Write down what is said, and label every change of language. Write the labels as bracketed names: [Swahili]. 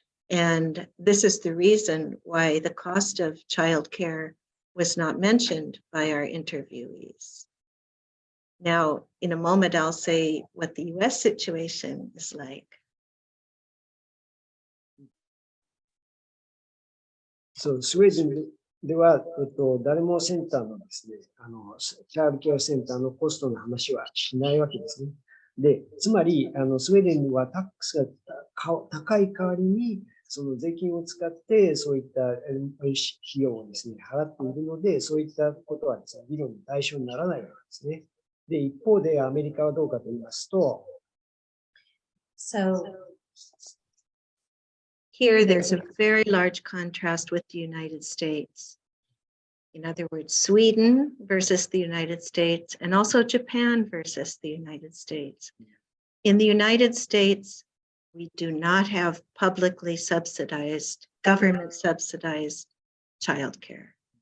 [English] And this is the reason why the cost of childcare was not mentioned by our interviewees. Now, in a moment, I'll say what the US situation is like. [Japanese] そう、スウェーデンでは、誰もセンターのですね、チャイルドケアセンターのコストの話はしないわけですね。で、つまり、スウェーデンはタックスが高い代わりに、その税金を使って、そういった費用をですね、払っているので、そういったことはですね、議論の対象にならないわけですね。で、一方でアメリカはどうかと言いますと、 [English] So here there's a very large contrast with the United States. In other words, Sweden versus the United States, and also Japan versus the United States. In the United States, we do not have publicly subsidized, government subsidized childcare.